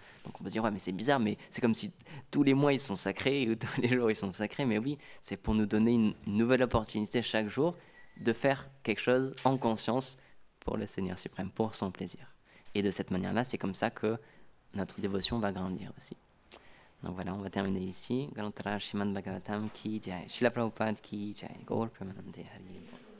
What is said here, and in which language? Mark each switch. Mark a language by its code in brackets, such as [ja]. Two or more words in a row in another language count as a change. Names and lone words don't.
[fr] Donc on peut se dire, ouais, mais c'est bizarre, mais c'est comme si tous les mois, ils sont sacrés, ou tous les jours, ils sont sacrés, mais oui, c'est pour nous donner une nouvelle opportunité chaque jour de faire quelque chose en conscience pour le Seigneur suprême, pour son plaisir. Et de cette manière-là, c'est comme ça que notre dévotion va grandir aussi. Donc voilà, on va terminer ici. [hi] ग्रन्थर श्रीमद् भागवतम् की जय। श्रील प्रभुपाद की जय. Srila Prabhupada ki jai. [bn] গৌর প্রেমানন্দে হরি.